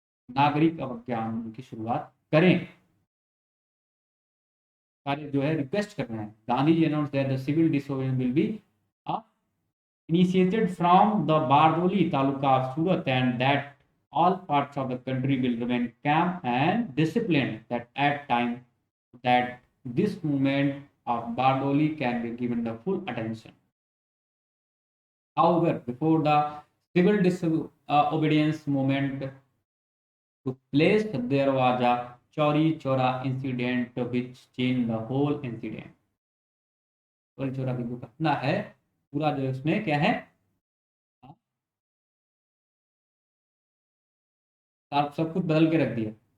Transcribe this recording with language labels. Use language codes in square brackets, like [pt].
[hi] नागरिक अवज्ञा आंदोलन की शुरुआत करें, कार्य जो है रिक्वेस्ट कर रहे हैं। [en] Gandhi ji announce that the civil disobedience will be initiated from the Bardoli taluka of Surat, and that all parts of the country will remain calm and disciplined, that at time that this movement of Bardoli can be given the full attention. However, before the civil disobedience movement took place, there was a Chauri Chora incident which changed the whole incident. [hi] Chauri Chaura की जो घटना है, पूरा जो उसने क्या है, सब कुछ बदल के रख दिया।